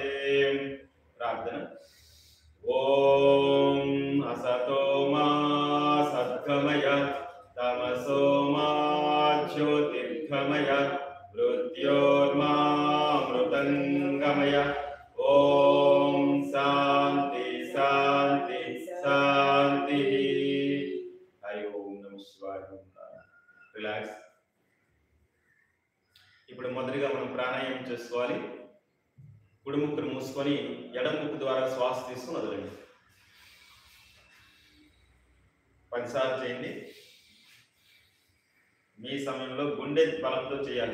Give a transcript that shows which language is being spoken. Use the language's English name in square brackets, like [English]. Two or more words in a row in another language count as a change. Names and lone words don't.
[Sanskrit] प्रार्थना ओम असतो मा सद्गमय तमसो मा ज्योतिर्गमय मृत्योर्मामृतंगमय। ओम शांति शांति शांति। हरि ओम नमः शिवाय। రిలాక్స్. [Telugu] ఇప్పుడు మొదటిగా మనం ప్రాణాయామం చేసుకోవాలి. కుడి ముక్కును మూసుకొని ఎడమ ముక్కు ద్వారా శ్వాస తీసుకుని వదలండి. 10 సార్లు చేయండి. మీ సమయంలో గుండె బలంతో చేయాలి.